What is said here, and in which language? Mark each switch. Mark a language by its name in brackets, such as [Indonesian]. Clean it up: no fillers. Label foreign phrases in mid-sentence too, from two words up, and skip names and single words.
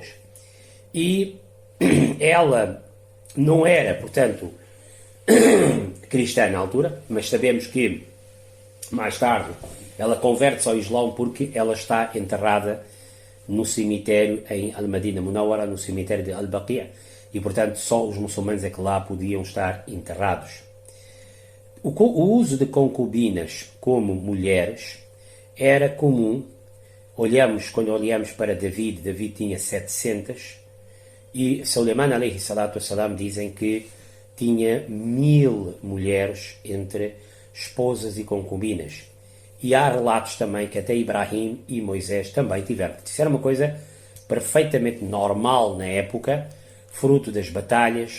[Portuguese] E ela não era, portanto, cristã na altura, mas sabemos que mais tarde ela converte-se ao Islão porque ela está enterrada no cemitério em Al-Madina Munawwara, no cemitério de Al-Baqi', e portanto só os muçulmanos é que lá podiam estar enterrados. O uso de concubinas como mulheres era comum. Quando olhamos para David tinha 700, e Suleiman [Arabic] عليه الصلاة والسلام [Portuguese] dizem que tinha 1000 mulheres entre esposas e concubinas. E há relatos também que até Ibrahim e Moisés também tiveram. Isso era uma coisa perfeitamente normal na época, fruto das batalhas.